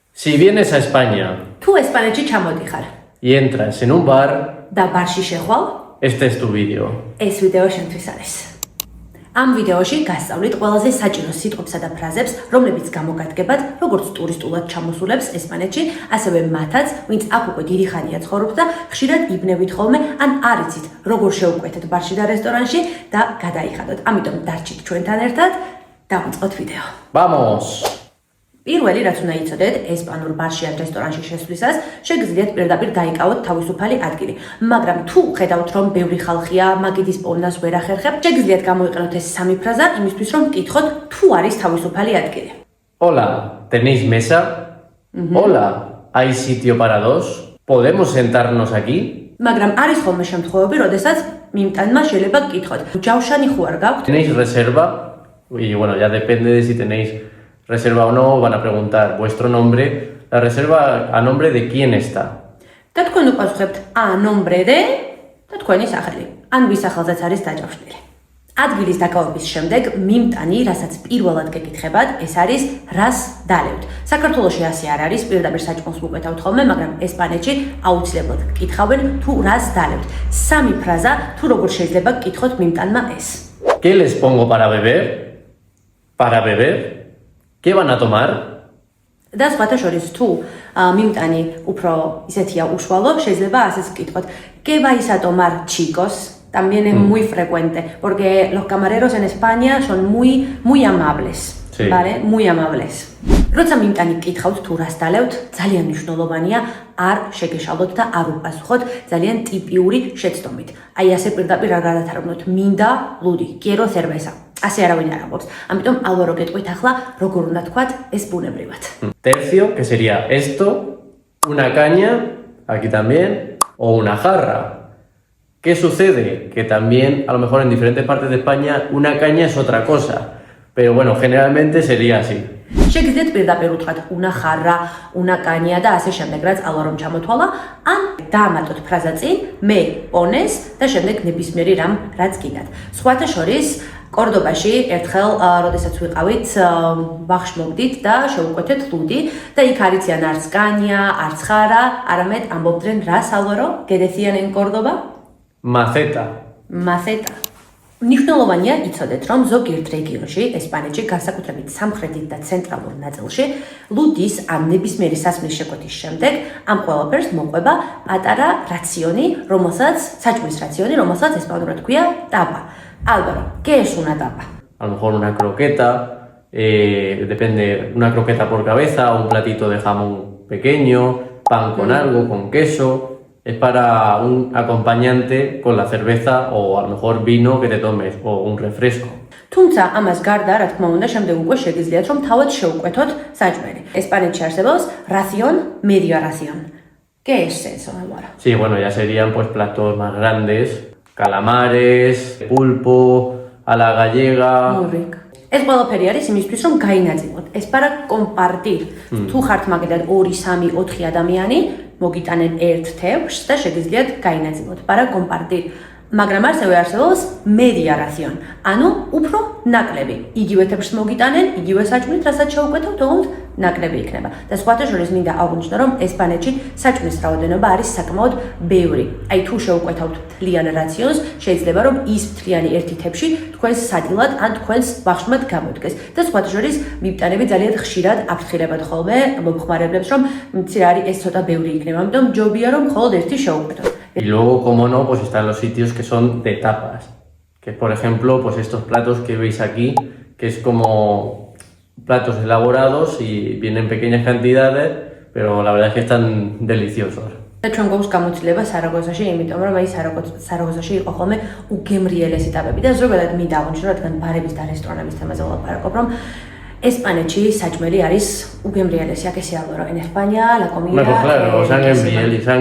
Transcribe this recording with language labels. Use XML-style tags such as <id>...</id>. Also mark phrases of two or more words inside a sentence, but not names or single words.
<es>Si vienes a España</es> <ka>თუ ესპანეთში ჩამოდიხარ</ka> <es>y entras en un bar,</es> <ka>და ბარში შეხვალ,</ka> <es>este es tu vídeo.</es> <ka>ეს ვიდეო შენთვის არის. ამ ვიდეოში გასწავლით ყველაზე საჭირო სიტყვებსა და ფრაზებს, რომლებიც გამოგადგებათ როგორც ტურისტულად ჩამოსულებს ესპანეთში, ასევე მათაც, ვინც აქ უკვე დიდი ხანია ცხოვრობს და ხშირად იბნევით ხოლმე, ან არ იცით, როგორ შეუკვეთეთ ბარში და რესტორანში და გადაიხადოთ. ამიტომ დარჩით ჩვენთან ერთად, დავიწყოთ ვიდეო.</ka> <es>Vamos.</es> <ka>პირველი რაც უნდა იცოდეთ, ესპანურ ბარში ან რესტორანში შესვლისას შეგიძლიათ პირდაპირ დაიკავოთ თავისუფალი ადგილი. მაგრამ თუ ხედავთ, რომ ბევრი ხალხია, მაგიდის პოვნას ვერ ახერხებთ, შეგიძლიათ გამოიყენოთ ეს სამი ფრაზა იმისთვის, რომ გკითხოთ, თუ არის თავისუფალი ადგილი.</ka> <es>Hola, ¿tenéis mesa? Hola, ¿hay sitio para dos? ¿Podemos sentarnos aquí?</es> <ka>მაგრამ არის ხოლმე შემთხვევები, როდესაც მიმტანმა შეიძლება გკითხოთ, ჯავშანი ხო არ გაქვთ?</ka> <es>¿Tenéis reserva? Y bueno, ya depende de si tenéis reserva o no, van a preguntar vuestro nombre. La reserva a nombre de quién está.</es> <ka>და თქვენ უპასუხებთ</ka> <es>a nombre de</es> <ka>და თქვენი სახელი. ან ვის სახელზეც არის დაჯავშნილი. ადგილის დაკავების შემდეგ მიმტანი, რასაც პირველად გეკითხებათ, ეს არის რას დალებთ. საქართველოში ასე არ არის, პირდაპირ საჭმელს მოგეთავთ ხოლმე, მაგრამ ესპანეთში აუცილებლად გკითხავენ თუ რას დალებთ. სამი ფრაზა თუ როგორ შეიძლება გკითხოთ მიმტანმა ეს.</ka> <es>¿Qué les pongo para beber? ¿Para beber? ¿Qué van a tomar?</es> <ka>და სხვათა შორის თუ მიმტანი უფრო ისეთია უშუალო, შეიძლება ასეც გკითხოთ.</ka> <es>¿Qué vais a tomar, chicos? También es muy frecuente, porque los camareros en España son muy amables. Sí. Vale? Muy amables.</es> <ka>როცა მიმტანი გკითხავთ თუ რას დალებთ, ძალიან მნიშვნელოვანია არ შეგეშალოთ და არ უპასუხოთ ძალიან ტიპიური შეცდომით. აი ასე პირდაპირ არ გადათარგმნოთ. მინდა ლუდი,</ka> <es>quiero cerveza.</es> <ka>ასე არავინ არ ამბობს. ამიტომ ალვარო გეტყვით ახლა როგორ უნდა თქვათ ეს ბუნებრივად.</ka> <es>Tercio, que sería esto, una caña, aquí también, o una jarra. ¿Qué sucede? Que también, a lo mejor en diferentes partes de España, una caña es otra cosa. Pero bueno, generalmente sería así.</es> <ka>შეგიძლიათ პირდაპირ უთხრათ</ka> <es>una jarra, una caña</es> <ka>და ასე შემდეგ, რაც ალვარომ ჩამოთვალა, ან დაამატოთ ფრაზა წინ,</ka> <es>me pones</es> <ka>და შემდეგ ნებისმიერი რამ, რაც გინდათ. სხვათა შორის კორდობაში ერთხელ, როდესაც ვიყავით, ბაღში მოვდით და შევუკვეთეთ ლუდი და იქ არ იციან არც კანია, არც ხარა, არამედ ამბობდნენ რას ალვარო?</ka> <es>¿Qué decían en Córdoba? Maceta. Maceta.</es> <ka>მნიშვნელოვანია იცოდეთ, რომ ზოგიერთ რეგიონში, ესპანეთში, განსაკუთრებით სამხრეთით და ცენტრალურ ნაწილში, ლუდის ან ნებისმიერი სასმლის შეკვეთის შემდეგ ამ ყველაფერს მოყვება პატარა რაციონი, საჭმლის რაციონი, რომელსაც ესპანურად ქვია tapa.</ka> <es>Álvaro, ¿qué es una tapa? A lo mejor una croqueta, depende, una croqueta por cabeza, un platito de jamón pequeño, pan con algo, con queso. Es para un acompañante con la cerveza o a lo mejor vino que te tomes o un refresco.</es> <ka>თუმცა ამას გარდა, რა თქმა უნდა, შემდეგ უკვე შეგიძლიათ რომ თავად შეუკვეთოთ საჭმელი. ესპანეთში არსებობს</ka> <es>ración, media ración. ¿Qué es eso, Álvaro? Sí, bueno, ya serían pues platos más grandes, calamares, pulpo, a la gallega. Muy rico.</es> <ka>ეს ყველაფერი არის იმისთვის, რომ გაინაწილოთ.</ka> <es>ეს para compartir.</es> <ka>თუ ხართ მაგალითად 2, 3, 4 ადამიანი, მოგიტანენ ერთ თევზს და შეგიძლიათ გაინაწილოთ.</ka> <es>para compartir.</es> <ka>მაგრამ ასევე არსებობს</ka> <es>media ración.</es> <ka>ანუ უფრო ნაკლები. იგივე თევზს მოგიტანენ, იგივე საჭმლით, რასაც შეუკვეთავთ, თუმცა ნაკლები იქნება. და სხვათა შორის მინდა აღვნიშნო, რომ ესპანეთში საჭმლის რაოდენობა არის საკმაოდ ბევრი. აი თუ შეუკვეთავთ მთლიან რაციონს, შეიძლება რომ ის მთლიანი ერთი თევზი თქვენს სადილად ან თქვენს ბაღშმად გამოდგეს. და სხვათა შორის მიმტანები ძალიან ხშირად აფრთხილებათ ხოლმე მომხმარებლებს, რომ მცირე არის ეს ცოტა ბევრი იქნება. ამიტომ ჯობია რომ მხოლოდ ერთი შეუკვეთოთ.</ka> <es>Y luego, como no, pues están los sitios que son de tapas. Que por ejemplo, pues estos platos que veis aquí, que es como platos elaborados y vienen pequeñas cantidades, pero la verdad es que están deliciosos.</es> <ka>და ჩვენ გვაქვს გამოცდილება სარაგოსაში, იმიტომ რომ აი სარაგოსაში იყო ხოლმე უგემრიელესი ტაპები და ზოგადად მინდა აღვნიშნო, რადგან ბარების და რესტორნების თემაზე ვლაპარაკობ, რომ ესპანეთში საჭმელი არის უგემრიელესი. აქ ესე ალვარო,</ka> <es>en España la comida. Bueno, claro, sangre</es>